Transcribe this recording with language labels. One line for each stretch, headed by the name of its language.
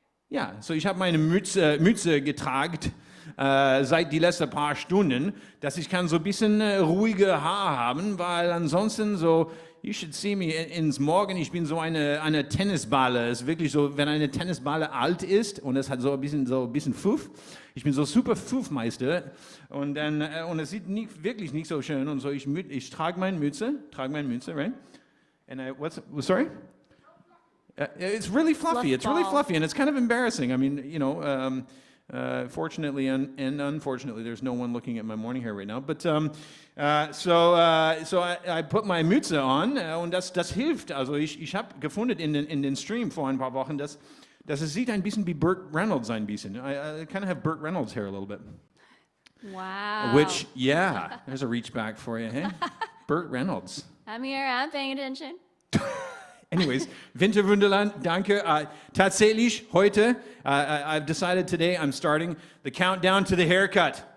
German: Ja, so ich habe meine Mütze getragen seit die letzten paar Stunden, dass ich kann so ein bisschen ruhige Haar haben, weil ansonsten so,
English: you should see me
German: ins Morgen, ich bin so eine Tennisballe. Es ist wirklich so, wenn eine Tennisballe alt ist und es hat so ein bisschen Pfuff, ich bin so super Pfuffmeister und dann und es sieht wirklich nicht so schön und so, ich trage meine Mütze, right?
English: And sorry? It's really fluffy. It's really fluffy, and it's kind of embarrassing. I mean, you know, fortunately and unfortunately, there's no one looking at my morning hair right now. But so I put my Mütze on,
German: und das hilft. Also ich habe gefunden in den Stream vor ein paar Wochen, dass es sieht ein bisschen wie Burt Reynolds ein bisschen.
English: I kind of have Burt Reynolds hair a little bit. Wow. Which, yeah, there's a reach back for you, hey? Burt Reynolds. I'm here, I'm paying attention.
German: Anyways, Winter Wunderland, danke. Tatsächlich, heute,
English: I've decided today I'm starting the countdown to the haircut.